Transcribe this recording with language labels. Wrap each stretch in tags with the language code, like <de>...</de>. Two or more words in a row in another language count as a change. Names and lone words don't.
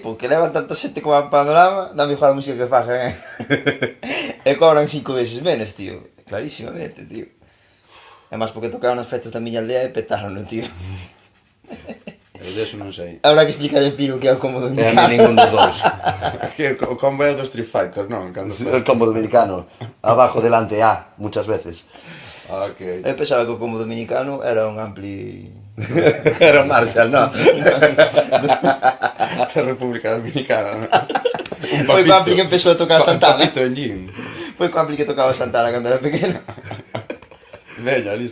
<gl>Porque levan tanta xente como a Panorama, da mellor a música que fajan, e cobran 5 veces menos, tío. Clarísimamente, tío. É máis porque tocaron nas festas da miña aldea e petaron, tío. E deso non sei.</gl> <es>Habrá que explicarle a Piro</es> <gl>que é o combo E a dominicano. mí ningún dos dous. Que o combo é do Street Fighter, non? Cando</gl> <es>El combo dominicano. Abajo, delante, A, muchas veces. Ok.</es> <gl>Eu pensaba que o combo dominicano era un ampli... Era un Marshall, non? Da República Dominicana, non? Foi co ampli que empezou a tocar Santana.</gl> <es>Un papito en jean.</es> <gl>Foi co ampli que tocaba Santana cando era pequeno.</gl>